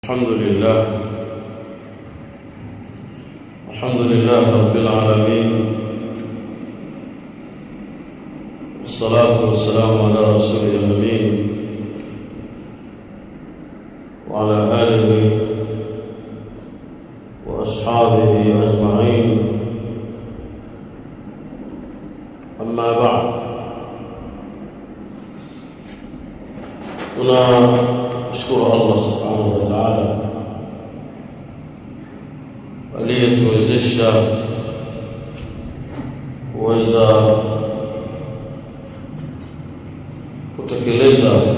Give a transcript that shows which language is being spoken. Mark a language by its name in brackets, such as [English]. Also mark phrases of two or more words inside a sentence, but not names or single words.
[Arabic] الحمد لله رب العالمين، والصلاة والسلام على رسول الأمين وعلى آله وأصحابه أجمعين. أما بعد، [Swahili] tunashukuru Allah [Arabic] سبحانه وتعالى [Swahili] aliyetuwezesha kuweza kutekeleza